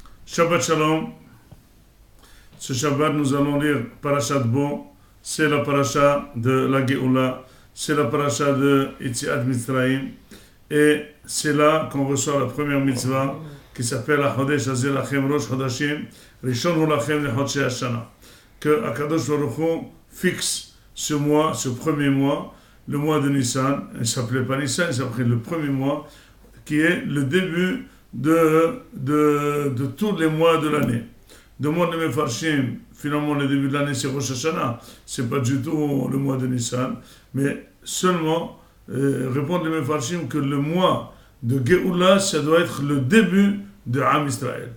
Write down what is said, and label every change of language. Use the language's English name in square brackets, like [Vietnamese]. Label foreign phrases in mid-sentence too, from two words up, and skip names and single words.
[Hebrew] שבת שלום. [French] Ce Shabbat, nous allons lire Parashat Bo. C'est la paracha de la Géoula. C'est la paracha de [Hebrew] יציאת מצרים. [French] Et c'est là qu'on reçoit la première mitzvah qui s'appelle [Hebrew] החודש הזה לכם ראש חודשים ראשון הוא לכם לחודשי השנה. [French] Que [Hebrew] הקדוש ברוך הוא [French] fixe ce mois, ce premier mois, le mois de Nissan. Il ne s'appelait pas Nissan, il s'appelait le premier mois, qui est le début de tous les mois de l'année. Demande de Mefarshim, finalement le début de l'année c'est Rosh Hashanah, c'est pas du tout le mois de Nissan, mais seulement répondre les Mefarshim que le mois de Géoula, ça doit être le début de [Hebrew] עם ישראל.